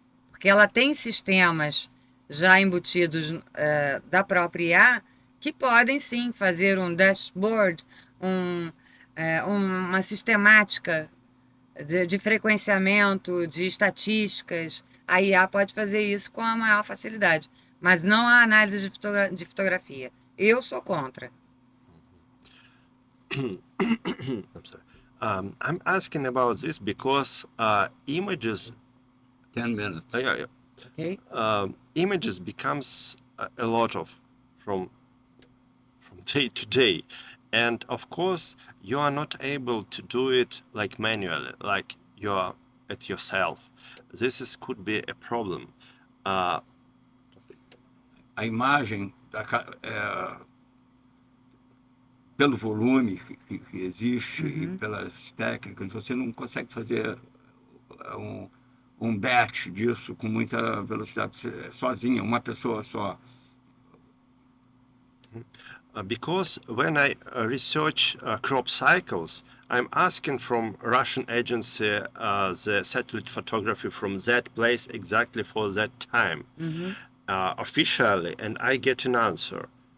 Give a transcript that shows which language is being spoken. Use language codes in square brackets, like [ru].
[pt] Porque ela tem sistemas já embutidos da própria IA que podem sim fazer um dashboard, uma sistemática de frequenciamento, de estatísticas. A IA pode fazer isso com a maior facilidade, mas não a análise de fotografia. Eu sou contra. [en] I'm sorry. I'm asking about this because images, 10 minutes. yeah. Okay? Images becomes a lot of from day to day, and of course you are not able to do it like manually, like you're at yourself. Could be a problem. [pt] A imagem, pelo volume que existe e pelas técnicas, você não consegue fazer um batch disso com muita velocidade sozinha, uma pessoa só. [en] Because when I research crop cycles, I'm asking from Russian agency the satellite photography from that place exactly for that time, officially, and I get an answer.